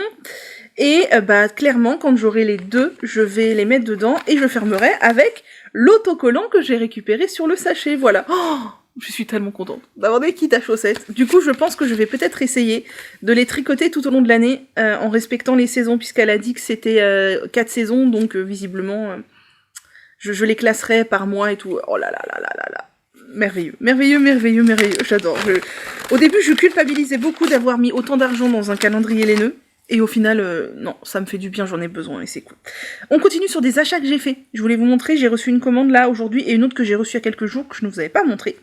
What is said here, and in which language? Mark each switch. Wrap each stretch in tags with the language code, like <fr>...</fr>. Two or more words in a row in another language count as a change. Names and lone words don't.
<fr>Et clairement, quand j'aurai les deux, je vais les mettre dedans et je fermerai avec l'autocollant que j'ai récupéré sur le sachet. Voilà. Oh, je suis tellement contente d'avoir des kits à chaussettes. Du coup, je pense que je vais peut-être essayer de les tricoter tout au long de l'année en respectant les saisons, puisqu'elle a dit que c'était 4 saisons, donc visiblement, je les classerai par mois et tout. Oh là là là là là là. Merveilleux, j'adore. Au début, je culpabilisais beaucoup d'avoir mis autant d'argent dans un calendrier laineux. Et au final, non, ça me fait du bien, j'en ai besoin et c'est cool. On continue sur des achats que j'ai faits. Je voulais vous montrer, j'ai reçu une commande là aujourd'hui et une autre que j'ai reçue il y a quelques jours que je ne vous avais pas montré.</fr>